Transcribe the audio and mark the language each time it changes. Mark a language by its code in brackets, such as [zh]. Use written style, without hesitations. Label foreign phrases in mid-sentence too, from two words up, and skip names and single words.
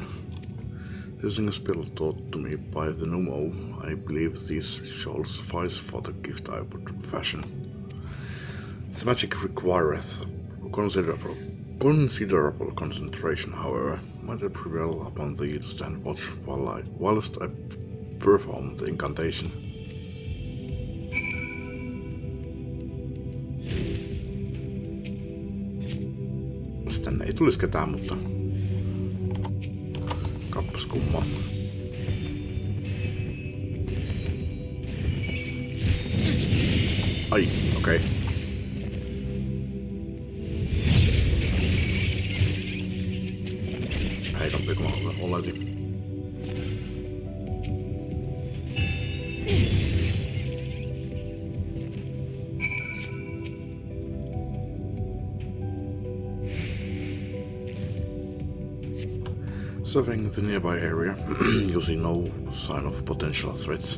[en] Using a spell taught to me by the Numo, I believe these shall suffice for the gift I would fashion. The magic requireth considerable concentration, however, might I prevail upon thee to stand watch whilst I perform the incantation. [fi] Tänne ei tulisi ketään, mutta kappas kummaa. Ai, okei. Okay. Heikompi kuin mä oletin. [en] Surveying the nearby area, you see no sign of potential threats.